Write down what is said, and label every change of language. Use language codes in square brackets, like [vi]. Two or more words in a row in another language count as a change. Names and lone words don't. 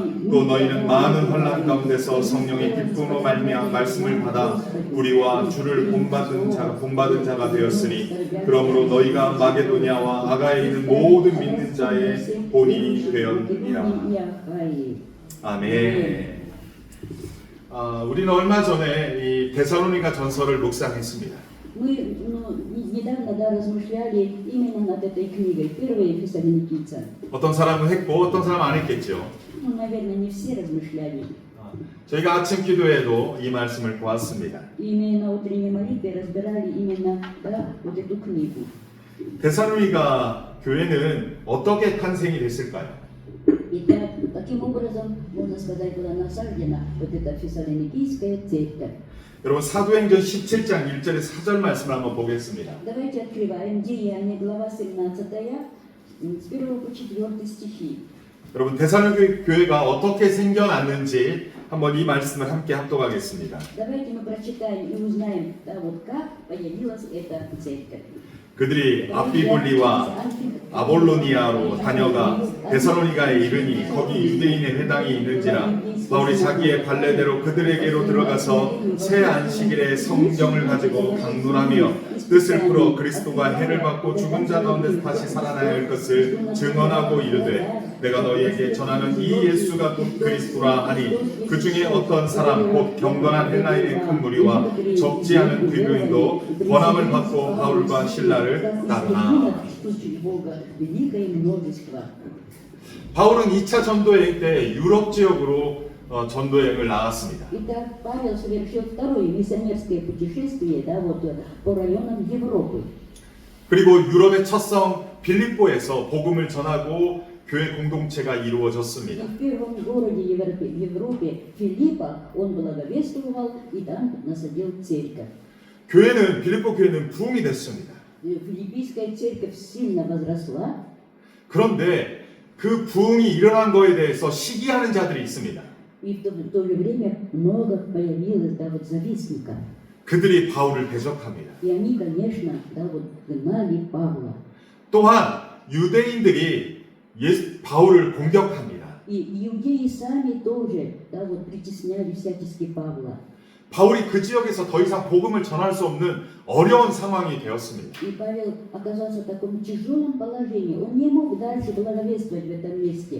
[ko] 또 너희는 많은 혼란 가운데서 성령의 기쁨으로 말미암아 말씀을 받아 우리와 주를 본받은 자가 되었으니 그러므로 너희가 마게도냐와 아가에 있는 모든 믿는 자의 본이 되었느니라. 아멘. 우리는 얼마 전에 이 데살로니가 전서를 묵상했습니다. [ru] Мы недавно размышляли именно над этой книгой, первые Фессалоникийцам. [ko] 어떤 사람은 했고 어떤 사람은 안 했겠죠. [ru] Ну, наверное, не все размышляли. [ko] 저희가 아침 기도에도 이 말씀을 보았습니다. [ru] Именно на утренней молитве разбирали именно вот эту книгу. [ko] 데살로니가 교회는 어떻게 탄생이 됐을까요? [ru] Итак, каким образом, можно сказать, была насаждена вот эта Фессалоникийская церковь? [ko] 여러분 사도행전 17장 1절에 4절 말씀을 한번 보겠습니다. [ru] Давайте открываем Деяния, глава 17, с 1 по 4 стихи. [ko] 여러분 데살로니가 교회가 어떻게 생겨났는지 한번 이 말씀을 함께 합독하겠습니다. [ru] Давайте мы прочитаем и узнаем, вот как появилась эта церковь. [ko] 그들이 아비볼리와 아볼로니아로 다녀가 데살로니가에 이르니 거기 유대인의 회당이 있는지라 바울이 자기의 관례대로 그들에게로 들어가서 새 안식일에 성경을 가지고 강론하며 뜻을 풀어 그리스도가 해를 받고 죽은 자 가운데서 다시 살아나야 할 것을 증언하고 이르되 내가 너희에게 전하는 이 예수가 곧 그리스도라 하니 그 중에 어떤 사람 곧 경건한 헬라인의 큰 무리와 적지 않은 귀교인도 권함을 받고 바울과 신라를 따르나. 바울은 2차 전도여행 때 유럽 지역으로 전도여행을 나갔습니다. [ru] Итак, Павел совершил второе миссионерское путешествие, по районам Европы. [ko] 그리고 유럽의 첫 성 빌립보에서 복음을 전하고 교회 공동체가 이루어졌습니다. [ru] В первом городе Европе Филиппа он благовествовал и там насадил церковь. [ko] 빌립보 교회는 부흥이 됐습니다. [ru] Филиппийская церковь сильно возросла. [ko] 그런데 그 부흥이 일어난 거에 대해서 시기하는 자들이 있습니다. [ru] И в то же время много появилось завистников. [ko] 그들이 바울을 대적합니다. [ru] И они, конечно, гнали Павла. [ko] 또한 유대인들이 바울을 공격합니다. [ru] И иудеи сами тоже, притесняли всячески Павла. [ko] 바울이 그 지역에서 더 이상 복음을 전할 수 없는 어려운 상황이 되었습니다. [ru] И Павел оказался в таком тяжелом положении. Он не мог дальше благовествовать в этом месте.